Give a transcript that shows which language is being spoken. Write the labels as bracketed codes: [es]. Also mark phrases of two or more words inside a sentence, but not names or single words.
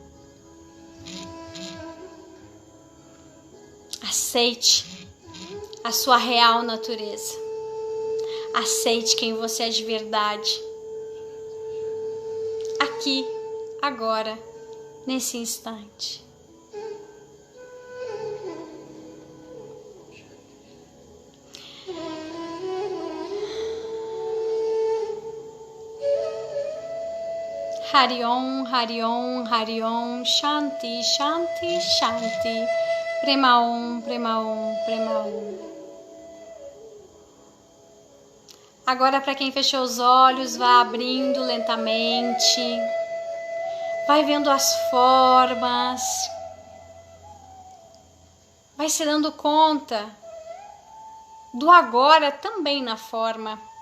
[pt] Aceite a sua real natureza. Aceite quem você é de verdade. Aqui, agora, nesse instante. [sa] Hari Om, Hari Om, Hari Om, Shanti, Shanti, Shanti. Prema Om, Prema Om, Prema Om. [pt] Agora, para quem fechou os olhos, vá abrindo lentamente. Vai vendo as formas. Vai se dando conta do agora também na forma.